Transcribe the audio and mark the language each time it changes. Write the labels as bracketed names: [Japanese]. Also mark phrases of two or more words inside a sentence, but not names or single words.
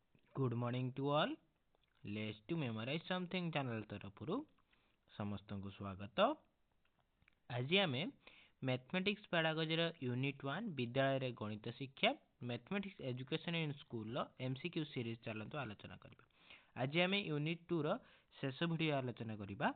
[English] Good morning to all. Let's to memorize something channel [Odia] ତରଫରୁ ସମସ୍ତଙ୍କୁ ସ୍ୱାଗତ। ଆଜି ଆମେ ମ୍ୟାଥମେଟିକ୍ସ ପାରାଗଜର ୟୁନିଟ୍ 1 ବିଦ୍ୟାଳୟରେ ଗଣିତ ଶିକ୍ଷା [English] mathematics education in school [Odia] MCQ ସିରିଜ୍ ଚାଲନ୍ତୁ ଆଲୋଚନା କରିବା। ଆଜି ଆମେ ୟୁନିଟ୍ 2 ର ଶେଷ ଭିଡ଼ିଓ ଆଲୋଚନା କରିବା।